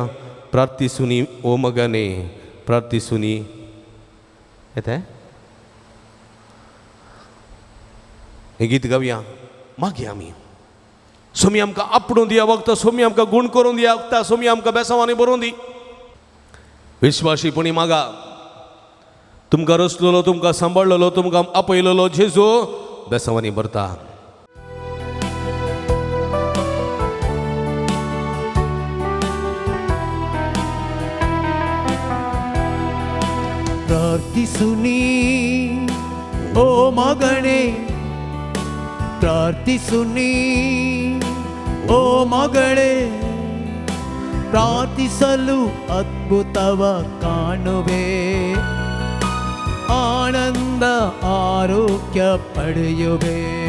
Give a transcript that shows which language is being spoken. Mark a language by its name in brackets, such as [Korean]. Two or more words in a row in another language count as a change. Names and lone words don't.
[Kannada] ಪ್ರಾರ್ಥಿಸುನಿ ಓ ಮಗನೇ ಪ್ರಾರ್ಥಿಸುನಿ [Konkani] येता हें गीत गावया. मागया आमी. सोमी आमकां आपणून दिया वखदां, सोमी आमकां गूण करून दिया वखदां, सोमी आमकां बेसांवांनी बरोवन दी. विश्वासीपणी मागा. तुमकां रचलेलो तुमकां सांबाळलेलो तुमकां आपयलेलो जेजू बेसांवांनी भरता. [Kannada] ಪ್ರಾರ್ಥಿಸುನಿ ಓ ಮಗನೇ ಪ್ರಾರ್ಥಿಸುನಿ ಓ ಮಗಳೇ, ಪ್ರಾರ್ಥಿಸಲು ಅದ್ಭುತವ ಕಾಣುವೆ, ಆನಂದ ಆರೋಗ್ಯ ಪಡೆಯುವೆ.